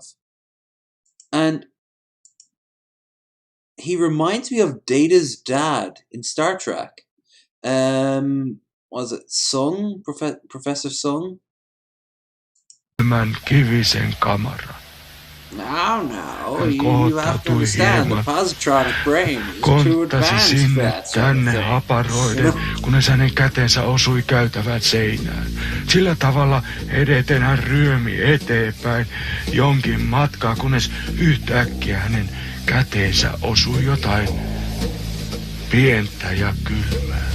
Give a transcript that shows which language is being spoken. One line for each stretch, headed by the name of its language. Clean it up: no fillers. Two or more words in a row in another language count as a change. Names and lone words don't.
English: And he reminds me of Data's dad in Star Trek. Was it Sung? Professor Sung?
Finnish: Kivisen kamara.
English: No, you have to understand, the positronic brain is too advanced for that sort of
Finnish: tänne haparoiden, kunnes hänen kätensä osui käytävän seinään. Sillä tavalla edeten hän ryömi eteenpäin jonkin matkaa, kunnes yhtäkkiä hänen käteensä osui jotain pientä ja kylmää.